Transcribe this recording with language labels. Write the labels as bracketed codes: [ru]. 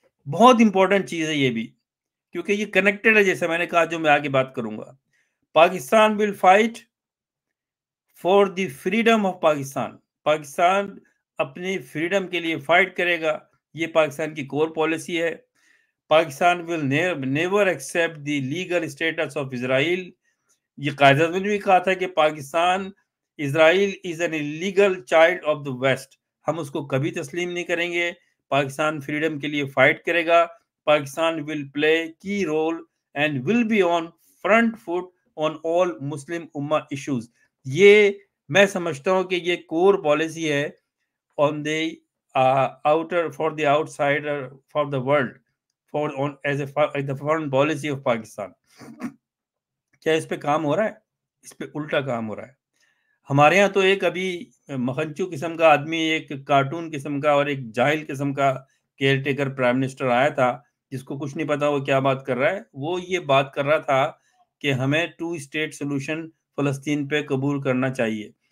[ur] بہت امپورٹنٹ چیز ہے یہ بھی، کیونکہ یہ کنیکٹڈ ہے، جیسے میں نے کہا، جو میں آگے بات کروں گا. [en] Pakistan will fight for the freedom of Pakistan. [ur] Pakistan اپنی فریڈم کے لیے فائٹ کرے گا، یہ پاکستان کی کور پالیسی ہے. [en] Pakistan will never accept the legal status of Israel. [ur] یہ قائد اعظم نے بھی کہا تھا کہ پاکستان، اسرائیل [en] is an illegal child of the West. [ur] ہم اس کو کبھی تسلیم نہیں کریں گے. پاکستان فریڈم کے لیے فائٹ کرے گا. [en] Pakistan will play key role and will be on front foot on all Muslim Ummah issues. [ur] یہ میں سمجھتا ہوں کہ یہ کور پالیسی ہے [en] on the outer, for the outsider, for the world, as the foreign policy of Pakistan. [ur] کیا اس پہ کام ہو رہا ہے؟ اس پہ الٹا کام ہو رہا ہے. ہمارے ہاں تو ایک ابھی مکھنچو قسم کا آدمی، ایک کارٹون قسم کا اور ایک جاہل قسم کا کیئر ٹیکر پرائم منسٹر آیا تھا، جس کو کچھ نہیں پتا وہ کیا بات کر رہا ہے. وہ یہ بات کر رہا تھا کہ ہمیں 2 اسٹیٹ سولوشن فلسطین پہ قبول کرنا چاہیے.